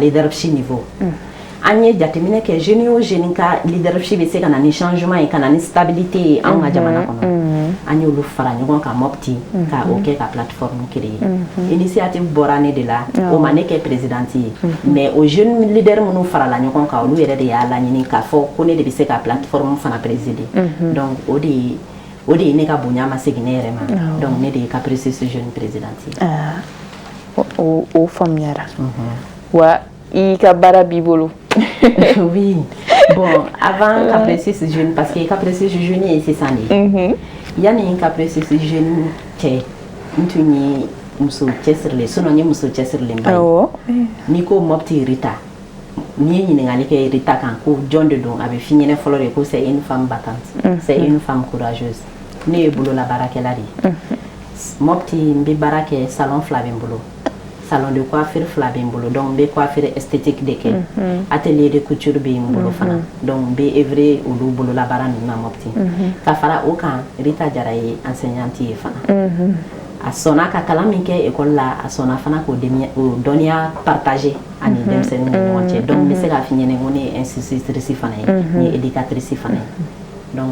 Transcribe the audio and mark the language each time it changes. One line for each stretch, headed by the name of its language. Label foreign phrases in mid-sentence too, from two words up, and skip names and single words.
Bambara: u ka leadership niveau an ye jateminɛ kɛ jeune o jeune ka leadership bɛ se ka na ni changement ye ka na ni stabilité ye an ka jamana kɔnɔ an y'olu fara ɲɔgɔn kan Mopti ka o kɛ ka
French: plateforme créer initiative
Bambara: bɔra ne de la o ma ne kɛ présidente ye mais o jeune leader minnu farala ɲɔgɔn kan olu yɛrɛ de y'a laɲini k'a fɔ ko ne de bɛ se ka plateforme fana présider donc o de ye ne ka bonya ma segin ne yɛrɛ ma donc ne de ye Caprices jeune présidente ye o faamuyara wa i ka baara b'i bolo.
French: Oui, bon, avant Caprices jeune, parce que Caprices jeune c'est ça. Il y a une Caprices jeune qui est
Bambara: muso cɛsirilen sinon ye muso cɛsirilen ba ye n'i ko Mopti Rita n'i ye ɲininkali kɛ Rita kan ko jɔn de don a bɛ f'i ɲɛna fɔlɔ de ko
French: c'est une femme battante c'est une femme courageuse
Bambara: ne ye bololabaarakɛla de ye Mopti n bɛ baara kɛ salon 2 bɛ n bolo
French: salon de coiffure
Bambara: 2 bɛ n bolo donc n bɛ
French: coiffure esthétique
Bambara: de kɛ
French: atelier de couture
Bambara: bɛ n bolo fana donc n bɛ œuvrer olu bololabaara ninnu na Mopti ka fara o kan Rita Jara ye enseignante ye fana a sɔnna ka kalan min kɛ école la a sɔnna fana k'o dɔnniya partager ani denmisɛnninw ni ɲɔgɔn cɛ donc n bɛ se k'a f'i ɲɛna ko ne ye institutrice fana ye n ye éducatrice fana ye donc